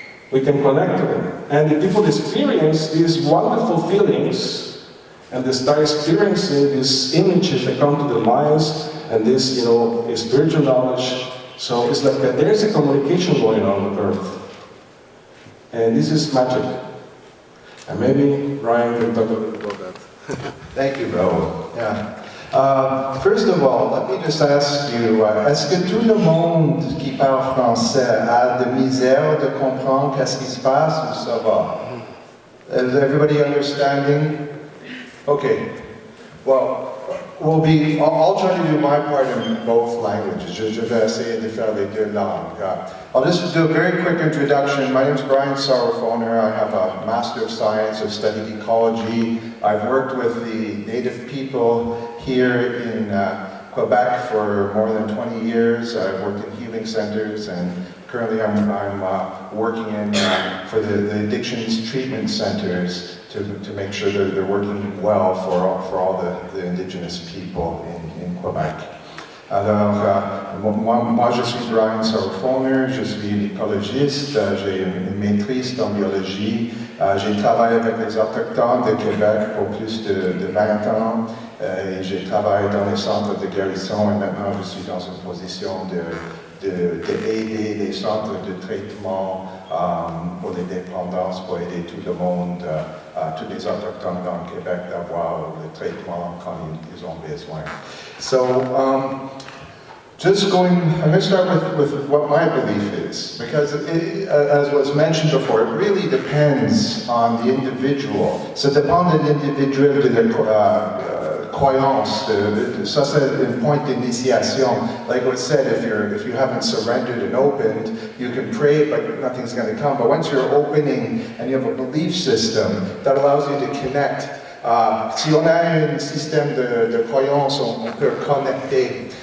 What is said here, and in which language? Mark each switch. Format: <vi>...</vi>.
<en>We can connect to them. And the people experience these wonderful feelings, and they start experiencing these images that come to their minds, and this, spiritual knowledge. So it's like there's a communication going on with Earth. And this is magic. And maybe Ryan can talk a little about that. Thank you, Raoul. Yeah. First of all, let me just ask you,</en> <fr>est-ce que tout le monde qui parle français a de misère de comprendre qu'est-ce qui se passe ou ça va?</fr> <en>Is everybody understanding? Okay. Well, I'll try to do my part in both languages.</en> <fr>Je vais essayer de faire les deux langues.</fr> <en>I'll just do a very quick introduction. My name is Brian Sauerfoner. I have a Master of Science. I've studied ecology. I've worked with the native people here in Quebec for more than 20 years. I've worked in healing centers, and currently I'm working for the addictions treatment centers to make sure that they're working well for all the indigenous people in Quebec.</en> <fr>Alors, moi je suis Brian Sauerfoner, je suis écologiste, j'ai une maîtrise en biologie, j'ai travaillé avec les Autochtones de Québec pour plus de 20 ans, et j'ai travaillé dans les centres de guérison, et maintenant je suis dans une position d'aider les centres de traitement pour les dépendances, pour aider tout le monde, tous les Autochtones dans le Québec d'avoir le traitement quand ils ont besoin.</fr> <en>So, I'm going to start with what my belief is, because as was mentioned before, it really depends on the individual.</en> <fr>Ça dépend de l'individuel, de la croyance. Ça c'est un point d'initiation.</fr> <en>Like was said, if you haven't surrendered and opened, you can pray, but nothing's going to come. But once you're opening and you have a belief system that allows you to connect,</en> <fr>si on a un système de croyance, on peut connecter.</fr>